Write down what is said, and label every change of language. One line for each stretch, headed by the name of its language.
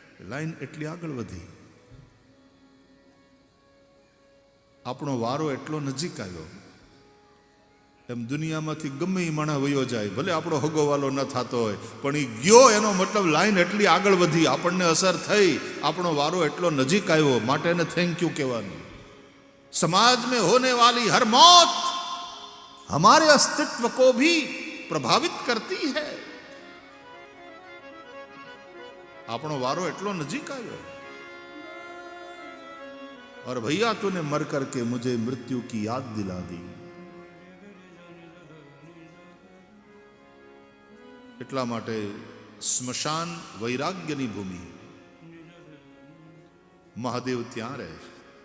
Gujarati: Line એટલી આગળ વધી, આપણો વારો એટલો નજીક આવ્યો. એમ દુનિયામાંથી ગમે એ માણસ વયો જાય, ભલે આપણો હગોવાલો ન થતો હોય, પણ એ ગયો એનો મતલબ લાઈન એટલી આગળ વધી, આપણને અસર થઈ, આપણો વારો એટલો નજીક આવ્યો, માટે એને થેન્ક યુ કહેવાનું.
Hindi: समाज में होने वाली हर मौत हमारे अस्तित्व को भी प्रभावित करती है.
Gujarati: આપણો વારો એટલો નજીક આવ્યો.
Hindi: और भैया तूने मर करके मुझे मृत्यु की याद दिला दी.
Gujarati: એટલા માટે સ્મશાન વૈરાગ્યની ભૂમિ. મહાદેવ ત્યાં રહે છે.